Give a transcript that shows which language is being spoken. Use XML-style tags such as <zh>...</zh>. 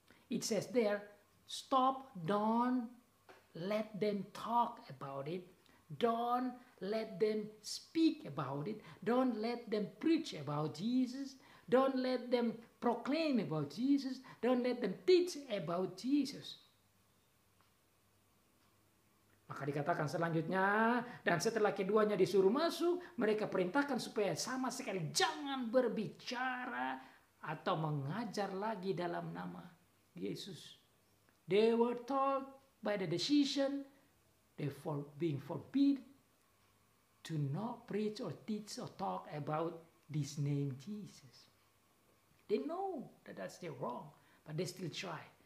<en>It says there, stop, don't let them talk about it. Don't let them speak about it. Don't let them preach about Jesus. Don't let them proclaim about Jesus. Don't let them teach about Jesus.</en> <id>Maka dikatakan selanjutnya, dan setelah keduanya disuruh masuk, mereka perintahkan supaya sama sekali jangan berbicara atau mengajar lagi dalam nama Yesus.</id> <en>They were told by the decision, they being forbid to not preach or teach or talk about this name Jesus. They know that that's still wrong, but they still try.</en>